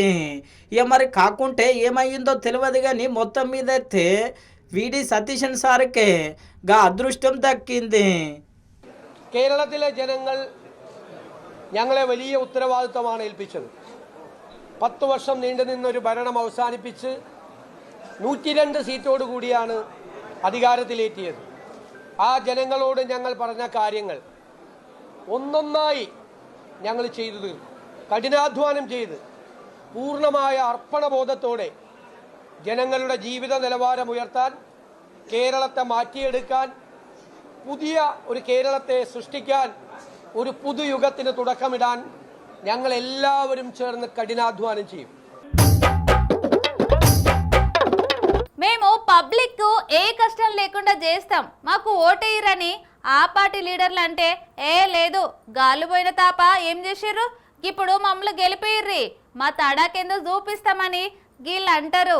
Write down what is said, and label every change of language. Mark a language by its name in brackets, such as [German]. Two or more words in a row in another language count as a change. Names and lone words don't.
[Telugu] ఇక మరి కాకుంటే ఏమయ్యిందో తెలియదు కానీ మొత్తం మీద అయితే వీడీ సతీశన్ సార్కు అదృష్టం దక్కింది. [Malayalam] കേരളത്തിലെ ജനങ്ങൾ ഞങ്ങളെ വലിയ ഉത്തരവാദിത്തമാണ് ഏൽപ്പിച്ചത്. 10 വർഷം നീണ്ടുനിന്നൊരു ഭരണം അവസാനിപ്പിച്ച് 102 സീറ്റോടുകൂടിയാണ് അധികാരത്തിലെത്തിയത്. ആ ജനങ്ങളോട് ഞങ്ങൾ പറഞ്ഞ കാര്യങ്ങൾ ഒന്നൊന്നായി ഞങ്ങൾ ചെയ്തു തീർക്കും. കഠിനാധ്വാനം ചെയ്ത് പൂർണ്ണമായ അർപ്പണബോധത്തോടെ ജനങ്ങളുടെ ജീവിത നിലവാരം ഉയർത്താൻ, കേരളത്തെ മാറ്റിയെടുക്കാൻ, പുതിയ ഒരു കേരളത്തെ സൃഷ്ടിക്കാൻ, ഒരു പുതുയുഗത്തിന് തുടക്കമിടാൻ ഞങ്ങൾ എല്ലാവരും ചേർന്ന് కఠినాధ్వానం ചെയ്യും. [Telugu] మేము పబ్లిక్ ఏ కష్టం లేకుండా చేస్తాం, మాకు ఓటేయరని ఆ పార్టీ లీడర్లు అంటే, ఏ లేదు గాలు పోయిన తాప ఏం చేసిర్రు, ఇప్పుడు మమ్మల్ని గెలిపిర్రి మా తడాకేందో చూపిస్తామని వీళ్ళు అంటారు.